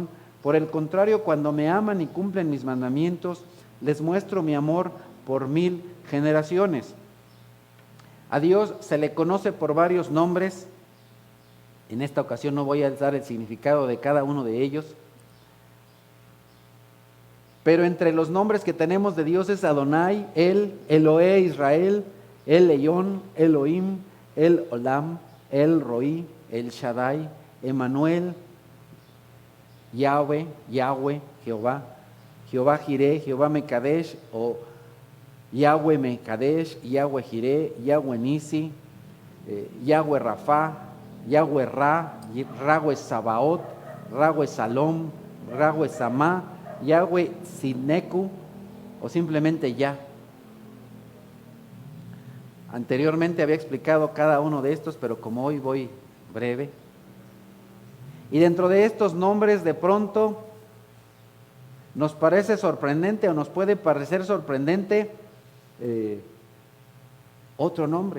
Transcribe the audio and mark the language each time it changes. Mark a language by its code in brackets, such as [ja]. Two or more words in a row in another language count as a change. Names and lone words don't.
[es] Por el contrario, cuando me aman y cumplen mis mandamientos, les muestro mi amor por 1000 generaciones. A Dios se le conoce por varios nombres. En esta ocasión no voy a dar el significado de cada uno de ellos. Pero entre los nombres que tenemos de Dios es Adonai, El, Elohe Israel, El Elyon, Elohim, El Olam, El Roí, El Shaddai, Emmanuel, Yahweh, Jehová, Jehová Jireh, Jehová Mekadesh, o Yahweh Mekadesh, Yahweh Jireh, Yahweh Nisi, Yahweh Rafa, Yahweh Ra, Yahweh Sabaoth, Yahweh Salom, Yahweh Samá, Yahweh Sineku, o simplemente Yah. Anteriormente había explicado cada uno de estos, pero como hoy voy breve. Y dentro de estos nombres, de pronto nos parece sorprendente, o nos puede parecer sorprendente otro nombre.